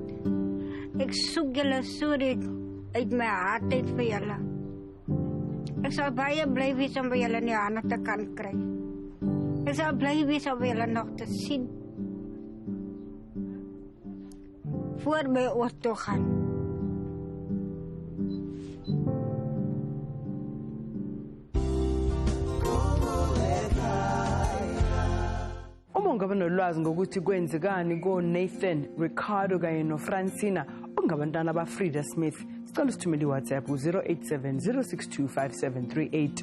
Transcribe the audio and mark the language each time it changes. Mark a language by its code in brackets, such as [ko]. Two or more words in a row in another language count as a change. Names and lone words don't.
[af] Ek soek julle so uit my hart uit vir julle. Ek sal baie bly wees om by julle in die hande te kan kry. Ek sal bly wees om julle nog te sien. Voor my oor toe gaan. [zu] Uma ungaba nolwazi ngokuthi kwenzekani koNathan, Ricardo kanye noFrancina ongabantwana baFrida Smith, sicela usithumele iWhatsApp ku-087 062 5738.